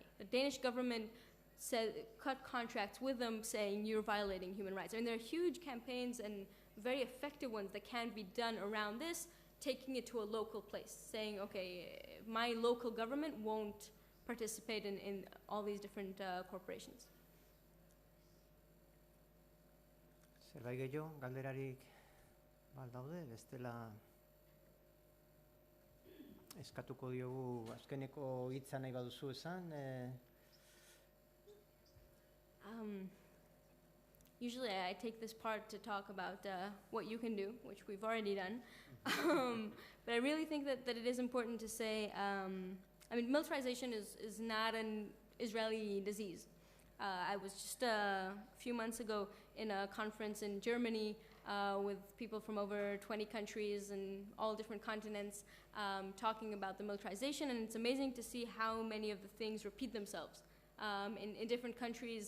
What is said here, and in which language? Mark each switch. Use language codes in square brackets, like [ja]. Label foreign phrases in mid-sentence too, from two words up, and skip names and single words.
[en] The Danish government cut contracts with them saying you're violating human rights. I mean, there are huge campaigns and very effective ones that can be done around this, taking it to a local place, saying, okay, my local government won't participate in all these different corporations. [eu] Zerbait gehiago, galderarik daude, bestela eskatuko diogu azkeneko hitza nahi baduzu esan. [en] usually I take this part to talk about what you can do, which we've already done. But I really think that it is important to say, I mean, militarization is not an Israeli disease. I was just a few months ago in a conference in Germany with people from over 20 countries and all different continents talking about the militarization, and it's amazing to see how many of the things repeat themselves in different countries.